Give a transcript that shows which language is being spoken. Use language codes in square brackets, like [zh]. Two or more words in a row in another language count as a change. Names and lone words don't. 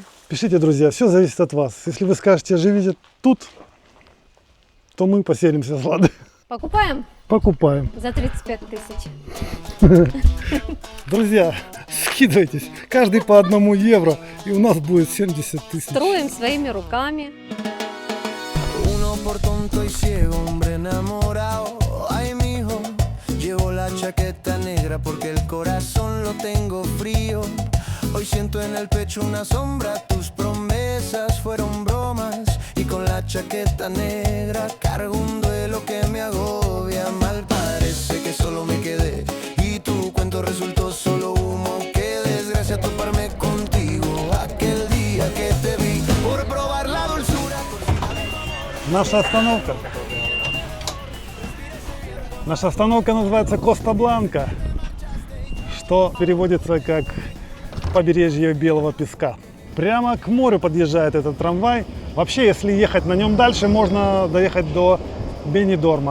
[ru] Пишите, друзья, все зависит от вас. Если вы скажете, живите тут, то мы поселимся с Ладой. Покупаем Покупаем. за 35 тысяч. Друзья, скидывайтесь. Каждый по 1 евро, и у нас будет 70 тысяч. Строим своими руками. [es] Uno por tonto y ciego, hombre enamorado. Ay, mijo, llevo la chaqueta negra porque el corazón lo tengo frío. Hoy siento en el pecho una sombra, tus promesas fueron bromas. Y con la chaqueta negra cargo un duelo que me agobia. Mal parece que solo me quedé y tu cuento resultó solo humo. Qué desgracia toparme contigo aquel día que te vi por probar la dulzura. [ru] Наша остановка. Наша остановка называется Коста-Бланка, что переводится как побережье белого песка. Прямо к морю подъезжает этот трамвай. Вообще, если ехать на нем дальше, можно доехать до Бенидорма.